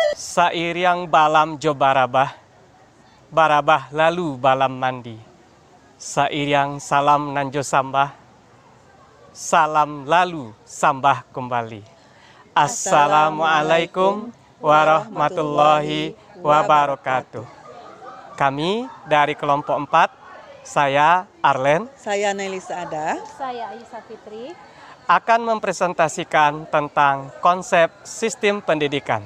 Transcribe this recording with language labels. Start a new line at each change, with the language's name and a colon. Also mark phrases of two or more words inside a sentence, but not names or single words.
Minangkabau: Sairiang balam jo barabah lalu balam mandi. Sairiang salam nanjo sambah, salam lalu sambah kembali.
Arabic: Assalamualaikum warahmatullahi wabarakatuh.
Indonesian: Kami dari kelompok 4, saya Arlen, saya Nelisa Ada, saya Ayusa Fitri, akan mempresentasikan tentang konsep sistem pendidikan.